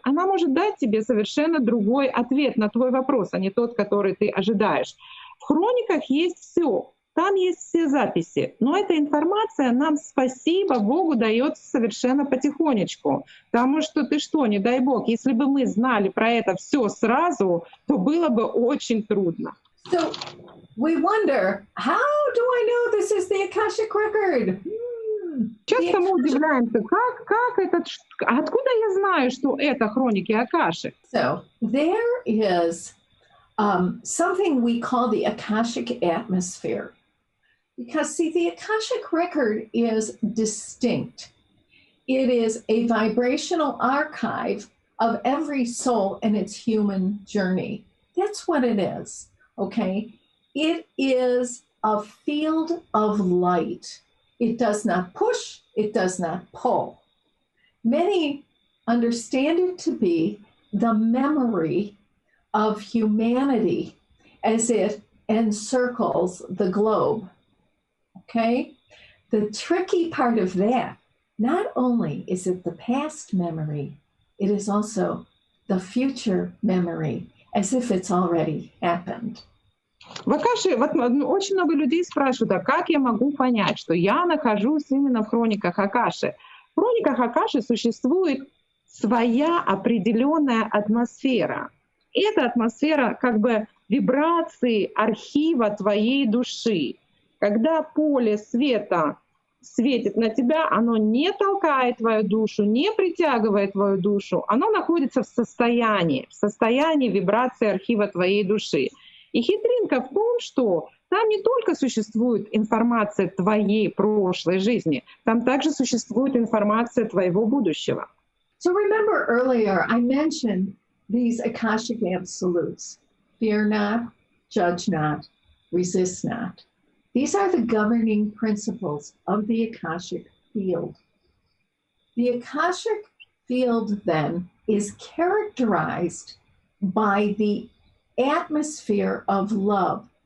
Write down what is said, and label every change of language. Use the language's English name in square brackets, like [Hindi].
[Russian] Она может дать тебе совершенно другой ответ на твой вопрос, а не тот, который ты ожидаешь. В хрониках есть все. Там есть все записи. Но эта информация нам, спасибо Богу, дается совершенно потихонечку. Потому что не дай Бог, если бы мы знали про это все сразу, то было бы очень трудно. [English] So we wonder, how do I know this is the Akashic record? [Russian] Часто мы удивляемся, откуда я знаю, что это хроники Акаши? [English] So there is something we call the Akashic atmosphere. Because, see, the Akashic record is distinct. It is a vibrational archive of every soul and its human journey. That's what it is, okay? It is a field of light. It does not push, it does not pull. Many understand it to be the memory of humanity as it encircles the globe. Okay? The tricky part of that, not only is it the past memory, it is also the future memory, as if it's already happened. [Russian] В Акаши вот, очень много людей спрашивают, а как я могу понять, что я нахожусь именно в хрониках Акаши? В хрониках Акаши существует своя определенная атмосфера. И эта атмосфера как бы вибрации архива твоей души. Когда поле света светит на тебя, оно не толкает твою душу, не притягивает твою душу, оно находится в состоянии вибрации архива твоей души. И хитринка в том, что там не только существует информация твоей прошлой жизни, там также существует информация твоего будущего. [English] So remember earlier I mentioned these Akashic absolutes. Fear not, judge not, resist not. These are the governing principles of the Akashic field. The Akashic field, then, is characterized by the atmosphere of love.